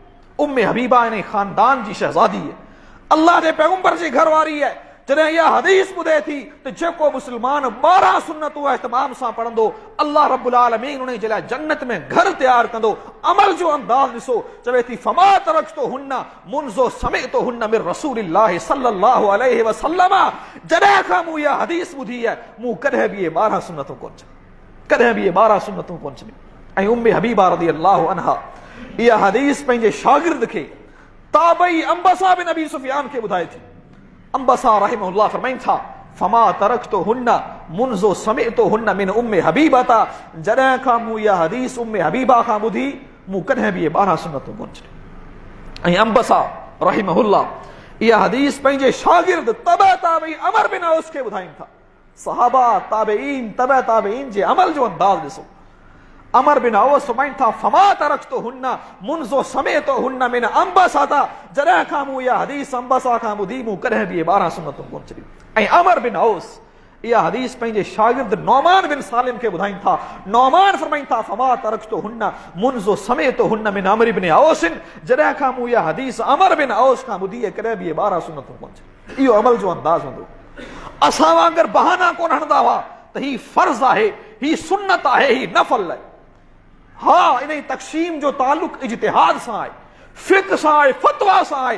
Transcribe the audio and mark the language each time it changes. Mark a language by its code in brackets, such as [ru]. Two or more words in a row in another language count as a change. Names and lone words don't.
[sd] उम्मे हबीबा इन ख़ानदान जी शहज़ादी आहे, अल्लाह जे पैगंबर जी घरवारी आहे। जॾहिं इहा हदीस ॿुधे थी त जेको मुस्लमान 12 सुन्नतूं इहतमाम सां पढ़ंदो, अल्लाह रब्बुल आलमीन उन जे लाइ जन्नत में घर तैयार कंदो। अमल जो अंदाज़ ॾिसो, चवे थी [ar] فما تركتهن منذ سمعتهن من رسول الله صلى الله عليه وسلم. [sd] जॾहिं खां मूं इहा हदीस ॿुधी आहे, मूं कॾहिं बि इहे 12 सुन्नतूं कोन छॾियूं, कॾहिं बि इहे 12 सुन्नतूं कोन छॾियूं। ऐं उम्मे हबीबा [ar] رضي الله عنها [sd] इहा हदीस पंहिंजे शागिर्द खे ताबई अंबसा बिन अबी सुफियान खे ॿुधाए थी। अंबसा रहमहुल्लाह फरमाइनि था, [ar] فما تركتهن منذ سمعتهن من أم حبيبة. [sd] जॾहिं खां मूं इहा हदीस उम्मे हबीबा खां ॿुधी, मूं कॾहिं बि इहे 12 सुन्नतूं कोन छॾियूं। ऐं अंबसा रहमहुल्लाह इहा हदीस पंहिंजे शागिर्द तबअ ताबई अमर बिन औस खे ॿुधाइनि था। सहाबा ताबईन तबअ ताबईन जे अमल जो अंदाज़ ॾिसो। अमर बिन औस फरमाइनि था, [ar] فما تركتهن منذ سمعتهن من عنبسة. [sd] जॾहिं खां मूं इहा हदीस अंबसा खां ॿुधी, मूं कॾहिं बि इहे 12 सुन्नतूं कोन छॾियूं। ऐं अमर बिन औस इहा हदीस पंहिंजे शागिर्द नौमान बिन सालिम खे ॿुधाइनि था। नौमान फरमाइनि था, [ar] فما تركتهن منذ سمعتهن من عمرو بن أوس. [sd] जॾहिं खां मूं इहा हदीस अमर बिन औस खां ॿुधी आहे, कॾहिं बि इहे 12 सुन्नतूं कोन छॾियूं। इहो अमल जो अंदाज़ हूंदो। असां वांगुरु बहाना कोन हणंदा हुआ त ही फर्ज़ आहे, ही सुन्नत आहे, ही नफ़ल आहे। हाँ, इन तक़सीम जो ताल्लुक इज्तिहाद सां आहे, फ़िक़्ह सां आहे, फ़तवा सां आहे।